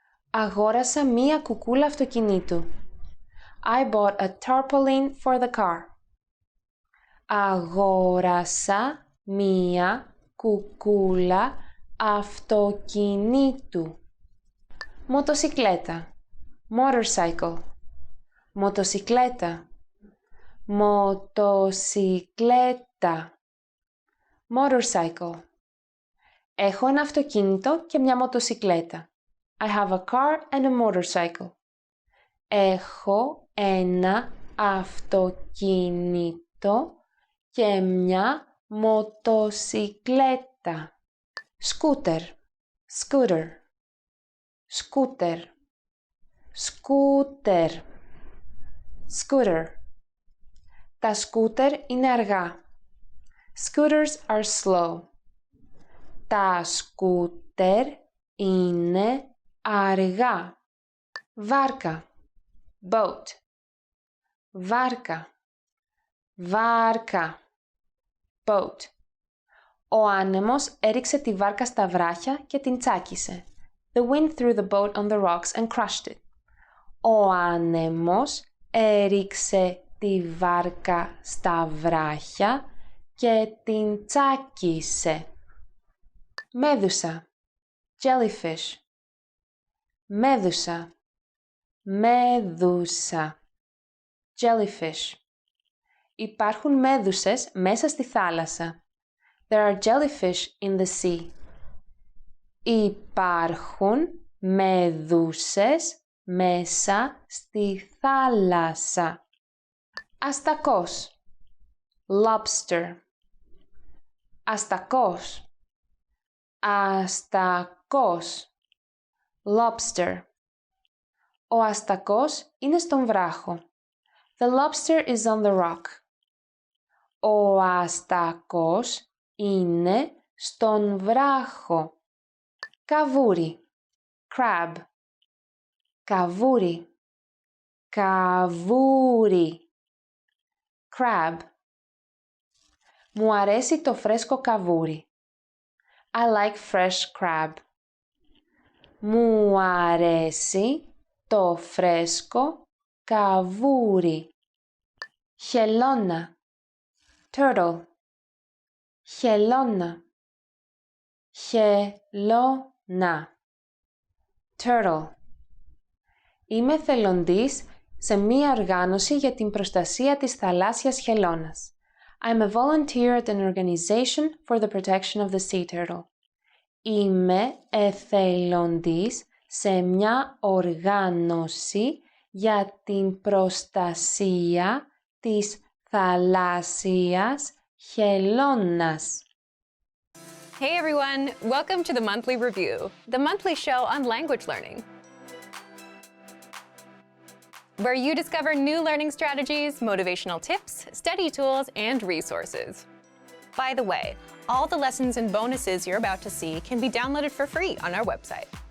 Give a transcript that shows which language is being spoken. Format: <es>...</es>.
<el>Αγόρασα μία κουκούλα αυτοκινήτου.</el> <en>I bought a tarpaulin for the car.</en> <el>Αγόρασα μία κουκούλα αυτοκινήτου. Μοτοσικλέτα. Motorcycle. Μοτοσικλέτα. Μοτοσικλέτα. Motorcycle. Έχω ένα αυτοκίνητο και μια μοτοσικλέτα.</el> <en>I have a car and a motorcycle.</en> <el>Έχω ένα αυτοκίνητο και μια μοτοσικλέτα. Σκούτερ. Scooter. Σκούτερ. Σκούτερ. Scooter. Τα σκούτερ είναι αργά.</el> <en>Scooters are slow.</en> <el>Τα σκούτερ είναι αργά. Βάρκα. Boat. Βάρκα. Βάρκα. Boat. Ο άνεμος έριξε τη βάρκα στα βράχια και την τσάκισε.</el> <en>The wind threw the boat on the rocks and crushed it.</en> <el>Ο άνεμος έριξε τη βάρκα στα βράχια και την τσάκισε. Μέδουσα. Jellyfish. Μέδουσα. Μέδουσα. Jellyfish. Υπάρχουν μέδουσες μέσα στη θάλασσα.</el> <en>There are jellyfish in the sea.</en> <el>Υπάρχουν μέδουσες μέσα στη θάλασσα. Αστακός. Lobster. Αστακός. Αστακός. Lobster. Ο αστακός είναι στον βράχο.</el> <en>The lobster is on the rock.</en> <el>Ο αστακός είναι στον βράχο. Καβούρι. Crab. Καβούρι. Καβούρι. Crab. Μου αρέσει το φρέσκο καβούρι.</el> <en>I like fresh crab.</en> <el>Μου αρέσει το φρέσκο καβούρι. Χελώνα. Turtle. Χελώνα. Χελώνα. Turtle. Είμαι εθελοντής σε μία οργάνωση για την προστασία της θαλάσσιας χελώνας.</el> <en>I'm a volunteer at an organization for the protection of the sea turtle.</en> <el>Είμαι εθελοντής σε μια οργάνωση για την προστασία της θαλάσσιας χελώνας.</el> <en>Hey everyone, welcome to the Monthly Review, the monthly show on language learning, where you discover new learning strategies, motivational tips, study tools, and resources. By the way, all the lessons and bonuses you're about to see can be downloaded for free on our website.</en>